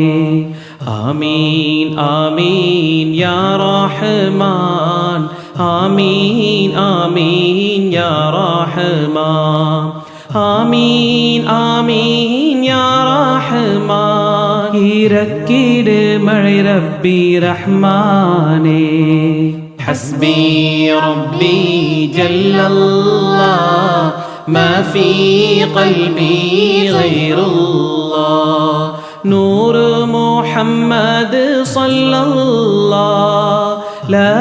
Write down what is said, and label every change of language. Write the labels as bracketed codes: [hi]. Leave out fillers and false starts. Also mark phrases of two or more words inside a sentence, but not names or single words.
[ar] آمين آمين يا رحمن، آمين آمين يا رحمن، آمين آمين يا رحمن [ta] இறக்கீடு மழை [ar] ரப்பி ரஹ்மானே. حسبي ربي جل الله ما في قلبي غير الله نور محمد صلى الله لا